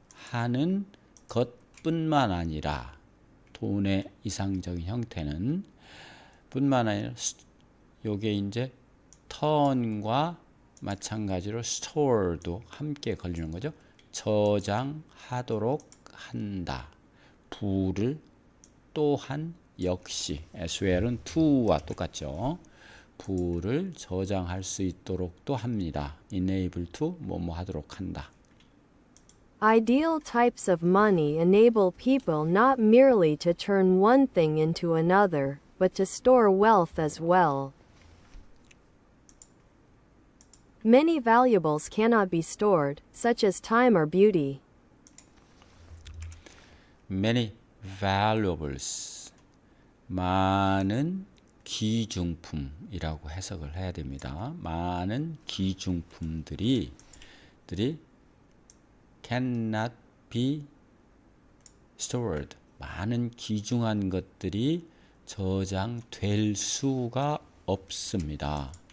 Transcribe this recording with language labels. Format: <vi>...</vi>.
<ko>하는 것뿐만 아니라 돈의 이상적인 형태는 뿐만 아니라 요게 이제 turn과 마찬가지로 store도 함께 걸리는 거죠. 저장하도록 한다. 부를 또한 역시 aswell은 to와 똑같죠. 부를 저장할 수 있도록도 합니다. enable to 뭐뭐 하도록 한다.</ko> <en>Ideal types of money enable people not merely to turn one thing into another, but to store wealth as well. Many valuables cannot be stored, such as time or beauty. Many valuables</en> <ko>많은 귀중품이라고 해석을 해야 됩니다. 많은 귀중품들이</ko> <en>cannot be stored.</en> <ko>많은 귀중한 것들이 저장될 수가 없습니다.</ko>